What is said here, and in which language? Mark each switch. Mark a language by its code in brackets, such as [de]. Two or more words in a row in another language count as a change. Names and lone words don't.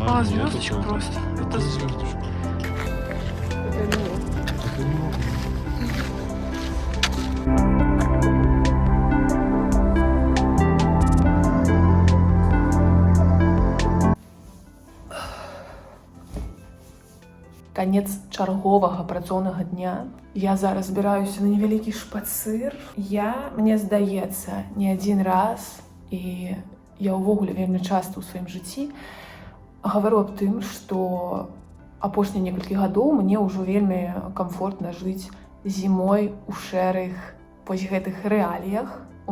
[ru] А, нет, звездочка это- просто. Это звездочка. Это не. Это не- [be] Канец чарговага працоўнага дня. Я зараз збіраюся на невялікі шпацыр. Мне здаецца, не адзін раз, і я ўвогуле вельмі часта ў сваім жыцці гавару аб тым, што апошнія некалькі гадоў мне ўжо вельмі камфортна жыць зімой у шэрых вось гэтых рэаліях.